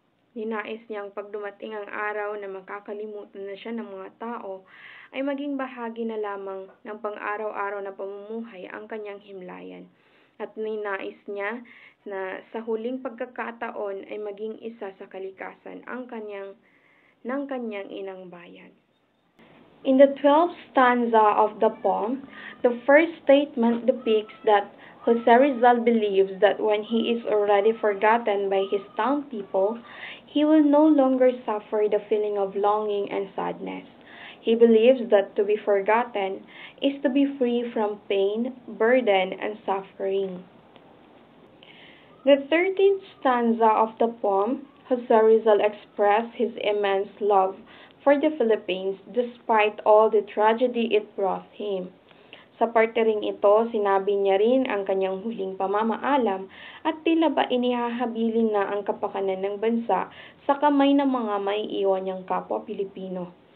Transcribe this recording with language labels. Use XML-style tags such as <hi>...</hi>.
<tl>Ninais niyang pag dumating ang araw na makakalimutan na siya ng mga tao, ay maging bahagi na lamang ng pang-araw-araw na pamumuhay ang kanyang himlayan. At ninais niya na sa huling pagkakataon ay maging isa sa kalikasan ng kanyang inang bayan.</tl> <en>In the 12th stanza of the poem, the first statement depicts that Jose Rizal believes that when he is already forgotten by his townspeople, he will no longer suffer the feeling of longing and sadness. He believes that to be forgotten is to be free from pain, burden, and suffering. The 13th stanza of the poem, Jose Rizal expressed his immense love for the Philippines despite all the tragedy it brought him.</en> <tl>Sa parte ring ito, sinabi niya rin ang kanyang huling pamamaalam at tila ba inihahabilin na ang kapakanan ng bansa sa kamay ng mga may iwan niyang kapwa Pilipino.</tl>